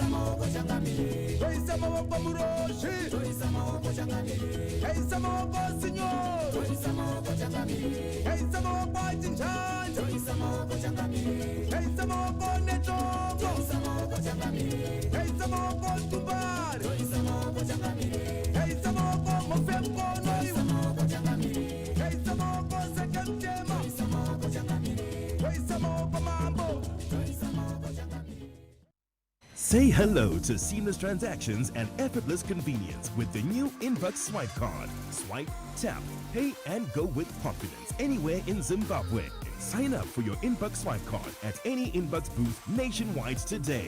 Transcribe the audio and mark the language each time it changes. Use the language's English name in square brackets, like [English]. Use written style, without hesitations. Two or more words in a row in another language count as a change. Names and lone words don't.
[Shona] mawoko changamire, Joyisa mawoko muroshi, Joyisa mawoko changamire, Joyisa mawoko sinyor, Joyisa mawoko changamire, Joyisa mawoko chinchanja, Joyisa mawoko changamire, Joyisa mawoko netongo, Joyisa mawoko changamire, Joyisa mawoko tumbari, Joyisa mawoko changamire, Joyisa mawoko mofemko Joyisa mawoko changamire, Joyisa mawoko sekemtema, Joyisa mawoko changamire, Joyisa mawoko mambo, Joyisa mawoko changamire. [English] Say hello to seamless transactions and effortless convenience with the new Inbox Swipe card. Swipe, tap, pay, and go with confidence anywhere in Zimbabwe. Sign up for your Inbox Swipe card at any Inbox booth nationwide today.